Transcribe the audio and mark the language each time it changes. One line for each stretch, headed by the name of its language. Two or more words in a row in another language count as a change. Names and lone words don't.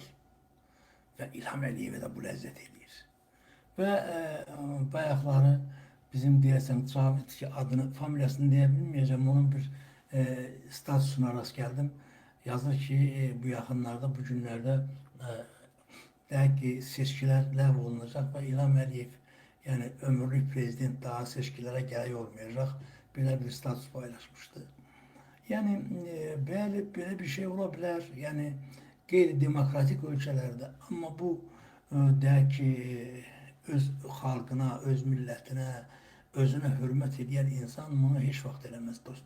Azerbaijani: Və İlham Əliyevə də bu ləzzət eləyir. Və bayaqları bizim deyəsən Cavid ki, adını, familiyasını deyə bilməyəcəm, onun bir statusuna rast gəldim. Yazır ki, bu yaxınlarda, bu günlərdə deyək ki, seçkilər ləğv olunacaq və İlham Əliyev Yani ömürlük prezident
Turkish: daha seçkilere gerek olmayacak. Böyle bir statüs paylaşmıştı. Yani böyle bir şey olabilir. Yani gayri demokratik ülkelerde ama bu der ki öz halkına, öz milletine, özüne hürmet eden insan bunu
Azerbaijani: hiç vaxt eləməz dostlar.